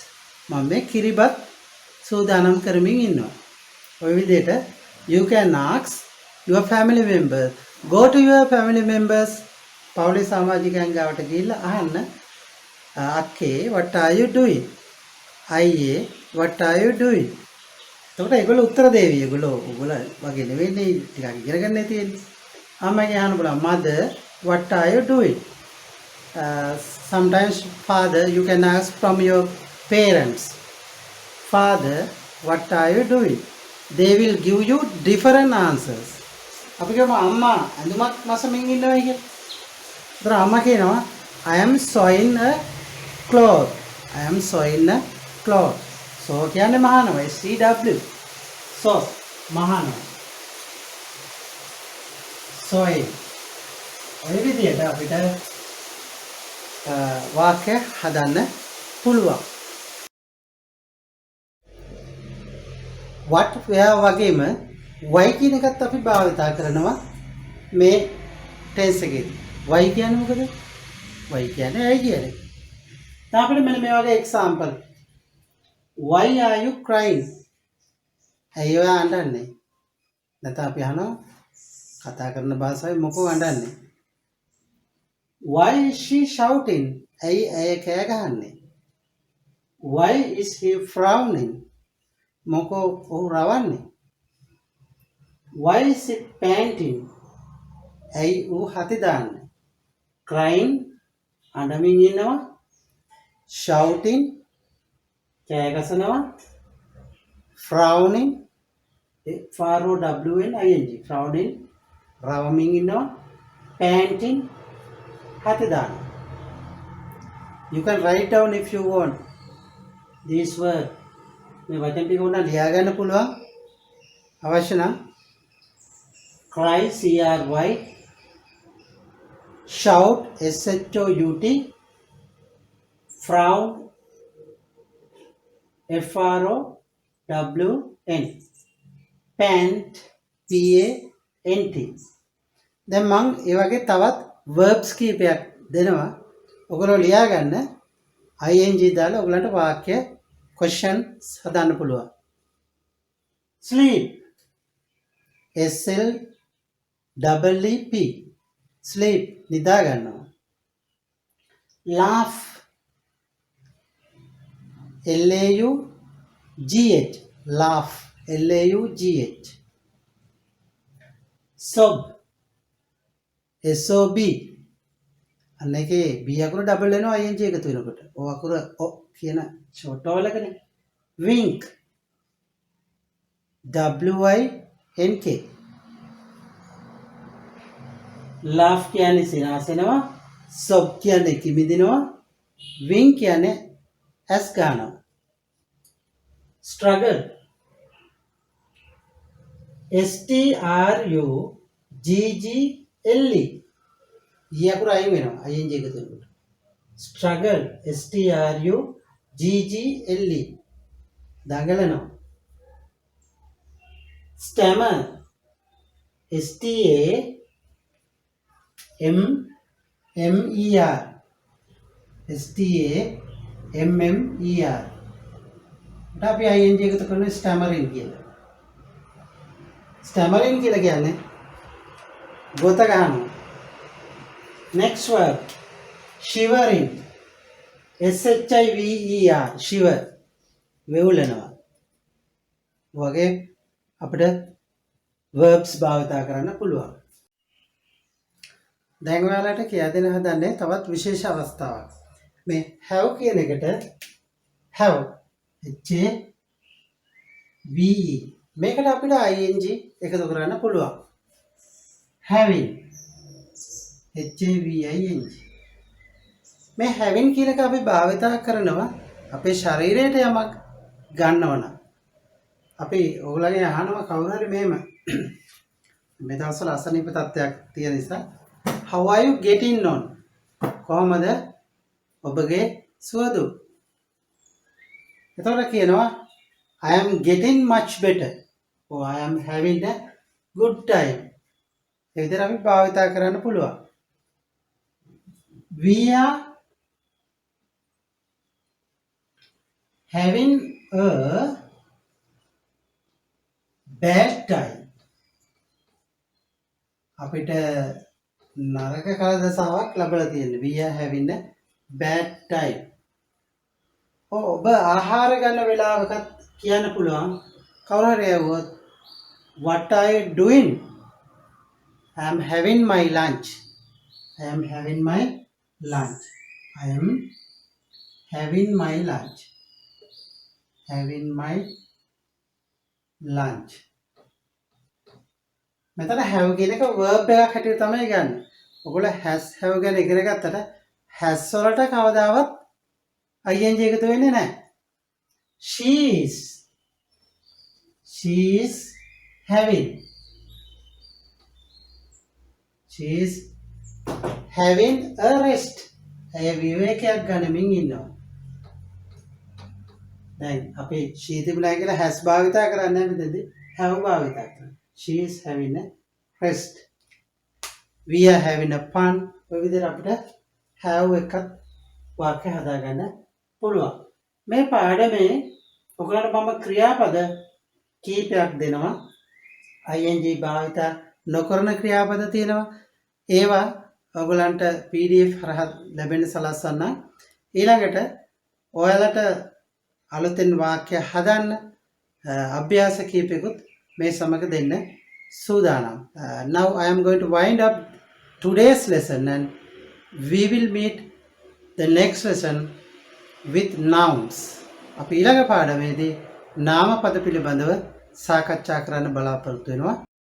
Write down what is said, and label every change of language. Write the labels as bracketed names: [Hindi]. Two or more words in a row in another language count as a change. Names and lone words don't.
[Sinhala] මම මේ කිරිබත් සූදානම් කරමින් ඉන්නවා. ඔය විදිහට [English] you can ask your family members. Go to your family members. [Sinhala] පවුලේ සමාජිකයන් ගාවට ගිහිල්ලා අහන්න අක්කේ [English] what are you doing? අයියේ what are you doing? [Sinhala] එතකොට ඒගොල්ලෝ උත්තර දෙවි. ඒගොල්ලෝ වගේ නෙවෙයි ටිකක් ඉගෙන ගන්න තියෙන්නේ. අම්මගෙන් අහන්න බලන්න [English] mother, what are you doing? Sometimes father, you can ask from your parents. Father, what are you doing? They will give you different answers. [Sinhala] අපි කියමු අම්මා අඳුමක් මසමින් ඉන්නවා කියලා. ඒතර අම්මා කියනවා [English] I am sewing a cloth. I am sewing a cloth. So [Sinhala] කියන්නේ මහනවා [English] SCW. [Sinhala] So මහනවා. sewing. ඔය විදිහට අපිට වාක්‍ය හදන්න පුළුවන්. [English] what where [Sinhala] වගේම why කියන එකත් අපි භාවිතා කරනවා මේ ටෙන්ස් එකේදී. why කියන්නේ මොකද? why කියන්නේ ඇයි කියන්නේ. දැන් අපිට මෙන්න මේ වගේ එක්සැම්පල්. [English] why are you crying? [Sinhala] ඇයි ඔයා අඬන්නේ? නැත්නම් අපි අහනවා කතා කරන භාෂාවේ මොකෝ අඬන්නේ? [English] Why is she shouting? [Sinhala] ඇයි ඇය කෑ ගහන්නේ? [English] Why is he frowning? [Sinhala] මොකෝ ඔහු රවන්නේ? [English] Why is it panting? [Sinhala] ඇයි ඌ හති දාන්නේ? Crying අඬමින් ඉන්නවා. Shouting කෑ ගසනවා. [English] Frowning F-R-O-W-N-I-N-G frowning [Sinhala] රවමින් ඉන්නවා. Panting හති දානවා. [English] You can write down if you want this word. [Sinhala] මේ වචන ටික උනා ලියා ගන්න පුළුවන්. අවශ්‍ය නම් [English] cry C-R-Y, shout S-H-O-U-T, frown F-R-O-W-N, pant P-A-N-T. [Sinhala] දැන් මම ඒ වගේ තවත් verbs කීපයක් දෙනවා. ඔයගොල්ලෝ ලියා ගන්න. ing දාලා ඔයගලන්ට වාක්‍ය questions හදන්න පුළුවන්. [English] sleep S-L-E-E-P sleep [Sinhala] නිදා ගන්නවා. [English] laugh L-A-U-G-H laugh L-A-U-G-H sob S-O-B [Sinhala] අන්න එකේ B අකුර ඩබල් වෙනවා ing එකතු වෙනකොට. O අකුර O කියන ෂෝට් වලකනේ. [English] wink W-I-N-K laugh [Sinhala] කියන්නේ සිනාසෙනවා. sob කියන්නේ කිමිදෙනවා. wink කියන්නේ ඇස් ගන්නවා. [English] struggle S-T-R-U-G-G-L-E [Sinhala] ඊ අකුර අයින් වෙනවා ing එකතු වෙනකොට. [English] struggle S-T-R-U-G-G-L-E දඟලනවා. stammer S-T-A-M-M-E-R S-T-A-M-M-E-R [Sinhala] අපි ing එකතු කරන [English] stammering කියලා. [Sinhala] stammering කියලා කියන්නේ ගොත ගන්නවා. [English] next word shivering S-H-I-V-E-R shiver වෙවුලනවා. [Sinhala] වගේ අපිට verbs භාවිතා කරන්න පුළුවන්. දැන් ඔයාලට කියලා දෙන්න හදන්නේ තවත් විශේෂ අවස්ථාවක්. මේ have කියන එකට [English] have H-A-V-E [Sinhala] මේකට අපිට ing එකතු කරන්න පුළුවන්. [English] having H-A-V-I-N-G [Sinhala] මේ having කියන එක අපි භාවිතා කරනවා අපේ ශරීරයට යමක් ගන්නවනම්. අපි ඔයගොල්ලන්ගෙන් අහනවා කවුරු හරි මෙහෙම මේ දවස්වල අසනීප තත්ත්වයක් තියෙන නිසා [English] how are you getting on [Sinhala] කොහමද ඔබගේ සුවදුව? [English] එතකොට කියනවා I am getting much better or I am having a good time. [Sinhala] ඒ විදිහට අපි භාවිතා කරන්න පුළුවන්. [English] We are having a bad time. [Sinhala] අපිට නරක කාල දසාවක් ලැබලා තියෙනවා. [English] We are having a bad time. [Sinhala] ඔබ ආහාර ගන්න වෙලාවකත් කියන්න පුළුවන්. කවුරු හරි ඇහුවොත් [English] what are you doing? I am having my lunch. I am having my lunch. I am having my lunch. Having my lunch. [Sinhala] මෙතන have කියන එක verb එකක් හැටියට තමයි ගන්න. ඔයගොල්ලෝ has have ගැන ඉගෙන ගත්තට has වලට කවදාවත් ing එකතු වෙන්නේ නැහැ. [English] She is having. She is having a rest. [Sinhala] ඇය විවේකයක් ගනිමින් ඉන්නවා. දැන් අපි she තිබුණා කියලා has භාවිතා කරන්නේ නැහැ මෙතනදී have භාවිතා කරනවා. [English] She is having a rest. We are having a fun. [Sinhala] ඔය විදිහට අපිට have එකක් වාක්‍ය හදාගන්න පුළුවන්. මේ පාඩමේ ඔයගලන්ට මම ක්‍රියාපද කීපයක් දෙනවා. ing භාවිතා නොකරන ක්‍රියාපද තියෙනවා. ඒවා ඔයගලන්ට PDF හරහා ලැබෙන්න සලස්වන්න. ඊළඟට ඔයාලට අලුතෙන් වාක්‍ය හදන්න අභ්‍යාස කීපයකුත් මේ සමග දෙන්න සූදානම්. [English] Now I am going to wind up today's lesson and we will meet the next lesson with nouns. [Sinhala] අපි ඊළඟ පාඩමේදී නාම පද පිළිබඳව සාකච්ඡා කරන්න බලාපොරොත්තු වෙනවා.